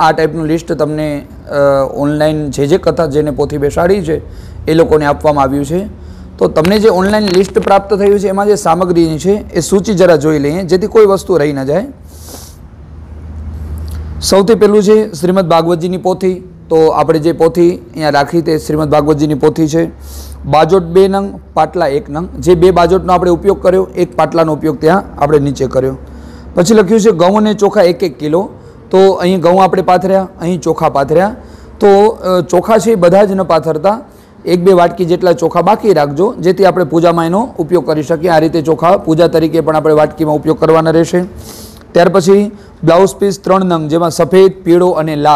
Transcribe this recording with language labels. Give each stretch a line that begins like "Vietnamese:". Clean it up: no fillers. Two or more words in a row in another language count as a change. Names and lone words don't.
Gujarati: આ ટાઈપનું લિસ્ટ તમને ઓનલાઈન જે કથા જેને પોથી બેસાડી છે એ લોકોને આપવામાં આવ્યું છે. તો તમને જે ઓનલાઈન લિસ્ટ પ્રાપ્ત થયું છે એમાં જે સામગ્રી છે એ સૂચિ જરા જોઈ લઈએ, જેથી કોઈ વસ્તુ રહી ન જાય. સૌથી પહેલું છે શ્રીમદ ભાગવતજીની પોથી. તો આપણે જે પોથી અહીંયા રાખી તે શ્રીમદ ભાગવતજીની પોથી છે. બાજોટ 2 નંગ, પાટલા 1 નંગ। જે 2 બાજોટનો આપણે ઉપયોગ કર્યો, 1 પાટલાનો ઉપયોગ ત્યાં આપણે નીચે કર્યો। પછી લખ્યું છે ઘઉં અને ચોખા 1-1 કિલો। तो અહીં ઘઉં આપણે પાથર્યા, અહીં ચોખા પાથર્યા। તો ચોખા છે બધા જ ન પાથરતા, 1-2 વાટકી જેટલા ચોખા બાકી રાખજો, જેથી આપણે પૂજામાં એનો ઉપયોગ કરી શકીએ। આ રીતે ચોખા પૂજા તરીકે પણ આપણે વાટકીમાં ઉપયોગ કરવાના રહેશે। ત્યાર પછી બ્લાઉઝ પીસ 3 નંગ, જેમાં સફેદ, પીળો અને લાલ।